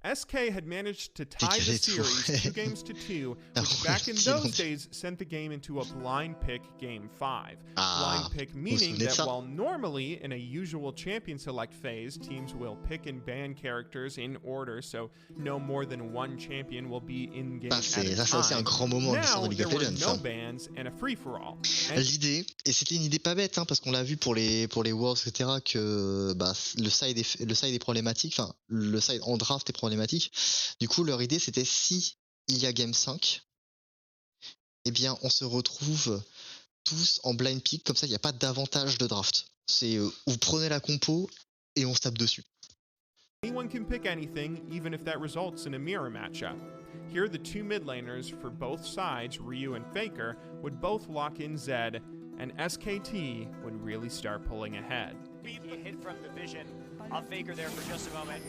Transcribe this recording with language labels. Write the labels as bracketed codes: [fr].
[en] SK had managed to tie the series 2-2, which back in those days sent the game into a blind pick Game 5. Blind pick meaning that while normally in a usual champion select phase, teams will pick and ban characters in order, so no more than one champion will be in game at a time. Now there were no bans and a free-for-all. [fr] L'idée, et c'était une idée pas bête, hein, parce qu'on l'a vu pour les Worlds, etc., que bah, le side est problématique, enfin le side en draft est problématique. Du coup, leur idée, c'était si il y a Game 5, eh bien, on se retrouve tous en blind pick, comme ça, il n'y a pas d'avantage de draft. C'est vous prenez la compo et on se tape dessus. [en] Anyone can pick anything, even if that results in a mirror matchup. Here, the two mid laners for both sides, Ryu and Faker, would both lock in Zed, and SKT would really start pulling ahead. Hit from the vision of Faker there for just a moment.